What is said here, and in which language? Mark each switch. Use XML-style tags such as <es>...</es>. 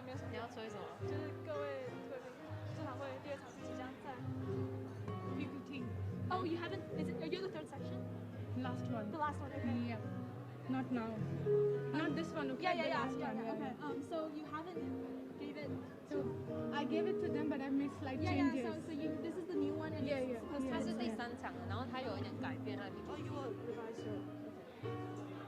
<zh>你要吹什么？就是各位贵宾，座谈会第2场即将在 PPT.</zh> <en>Oh, you haven't? Is it? Are you the 3rd section? Last one. The last one. Okay. Yeah. Not now. Not this one. Okay. Yeah. Okay. So you haven't gave it. So I gave it to them, but I made slight changes. Yeah. So you this is the new one. And Yeah.</en> <zh>它是第3场了，然后它有一点改变了。</zh> <en>Oh, you will revise it.</en>